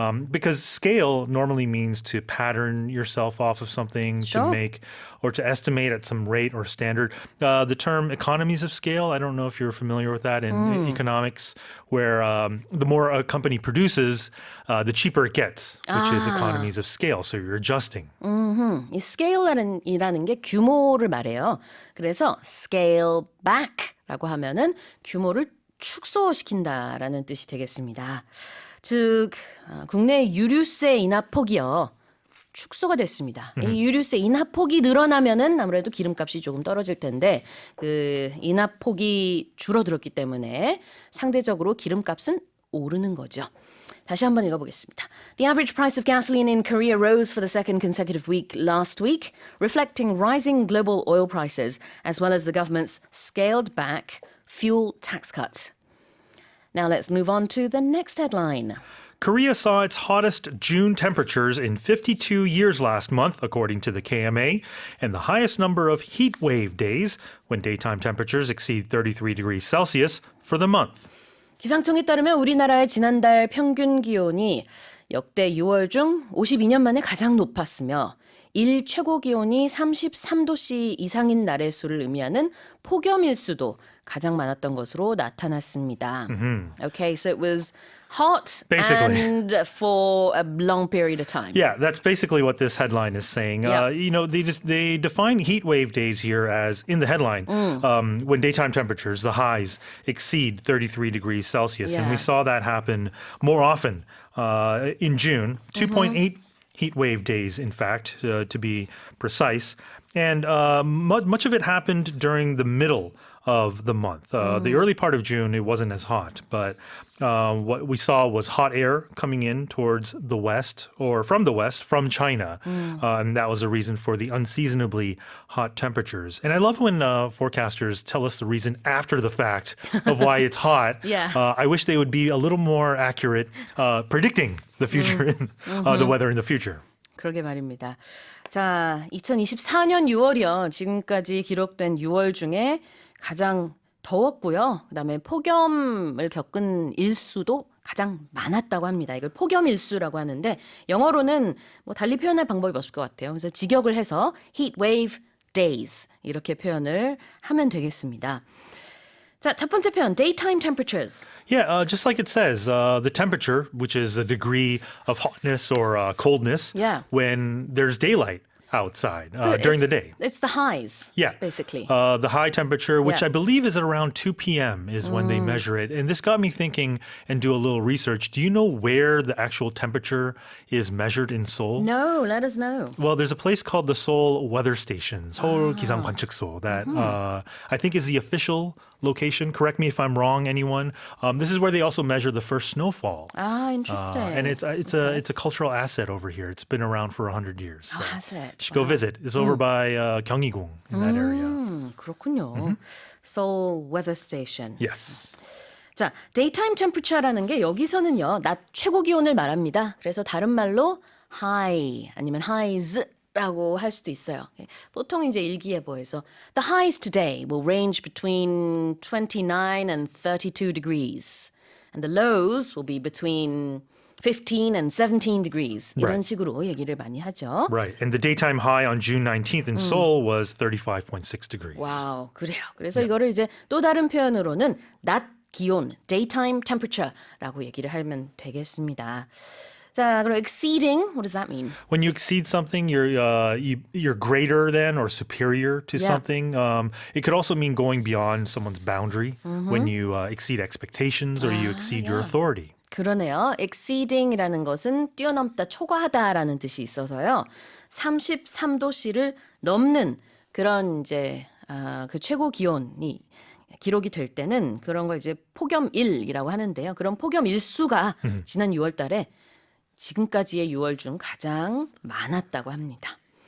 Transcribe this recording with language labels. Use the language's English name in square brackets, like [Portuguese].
[English] Because scale normally means to pattern yourself off of something, to make or to estimate at some rate or standard. The term economies of scale, I don't know if you're familiar with that in economics, where the more a company produces, the cheaper it gets, which is economies of scale. So you're adjusting. [Korean] 이 scale이라는 게 규모를 말해요. 그래서 scale back라고 하면은 규모를 축소시킨다라는 뜻이 되겠습니다. 즉 국내 유류세 인하폭이요. 축소가 됐습니다. 이 유류세 인하폭이 늘어나면은 아무래도 기름값이 조금 떨어질 텐데 그 인하폭이 줄어들었기 때문에 상대적으로 기름값은 오르는 거죠. 다시 한번 읽어보겠습니다. [English] The average price of gasoline in Korea rose for the second consecutive week last week, reflecting rising global oil prices as well as the government's scaled back fuel tax cut. Now let's move on to the next headline. Korea saw its hottest June temperatures in 52 years last month, according to the KMA, and the highest number of heat wave days when daytime temperatures exceed 33 degrees Celsius for the month. [Korean] 기상청에 따르면 우리나라의 지난달 평균 기온이 역대 6월 중 52년 만에 가장 높았으며 일 최고 기온이 33도씨 이상인 날의 수를 의미하는 폭염일수도 가장 많았던 것으로 나타났습니다. [English] Okay, so it was Hot Basically. and for a long period of time. Yeah, that's basically what this headline is saying. Yeah. They define heat wave days here as in the headline when daytime temperatures, the highs exceed 33 degrees Celsius, and Yeah. we saw that happen more often in June. 2.8 heat wave days, in fact, to be precise, and much of it happened during the middle of the month. The early part of June, it wasn't as hot, but what we saw was hot air coming in towards the west or from the west from China. And that was a reason for the unseasonably hot temperatures. And I love when forecasters tell us the reason after the fact of why it's hot. Yeah. I wish they would be a little more accurate predicting the future, the weather in the future. [Korean] 그러게 말입니다. 자, 2024년 6월이요. 지금까지 기록된 6월 중에 가장 더웠고요. 그다음에 폭염을 겪은 일수도 가장 많았다고 합니다. 이걸 폭염 일수라고 하는데 영어로는 뭐 달리 표현할 방법이 없을 것 같아요. 그래서 직역을 해서 heat wave days 이렇게 표현을 하면 되겠습니다. 자, 첫 번째 표현 daytime temperatures. [English] Yeah, just like it says, the temperature, which is the degree of hotness or coldness Yeah. when there's daylight outside So during the it's- It's the highs. Yeah. Basically. The high temperature, which Yeah. I believe is at around 2 p.m., is when they measure it. And this got me thinking and do a little research. Do you know where the actual temperature is measured in Seoul? No, let us know. Well, there's a place called the Seoul Weather Station, 서울 기상 관측소, that I think is the official location. Correct me if I'm wrong, anyone. This is where they also measure the first snowfall. Ah, interesting. And it's a cultural asset over here. It's been around for 100 years. So has it? you should go visit. It's over by 경희궁 in that area. [Korean] 그렇군요. Seoul Weather Station. [English] Yes. [Korean] 자, daytime temperature라는 게 여기서는요, 낮 최고 기온을 말합니다. 그래서 다른 말로 high 아니면 highs라고 할 수도 있어요. 보통 이제 일기예보에서 [English] the highs today will range between 29 and 32 degrees, and the lows will be between 15 and 17 degrees. [Korean] 이런 [English] Right. [Korean] 식으로 얘기를 많이 하죠. [English] Right. And the daytime high on June 19th in Seoul was 35.6 degrees. [Korean] 와우, 그래요. 그래서 이거를 이제 또 다른 표현으로는 낮 기온, daytime temperature라고 얘기를 하면 되겠습니다. [English] 자, 그럼 exceeding, what does that mean? When you exceed something, you're greater than or superior to Yeah. something. It could also mean going beyond someone's boundary when you exceed expectations or you exceed your authority. [Korean] 그러네요. exceeding이라는 것은 뛰어넘다, 초과하다라는 뜻이 있어서요. 33도씨를 넘는 그런 이제 그 최고 기온이 기록이 될 때는 그런 걸 이제 폭염일이라고 하는데요. 그런 폭염 일수가 지난 6월 달에 지금까지의 6월 중 가장 많았다고 합니다.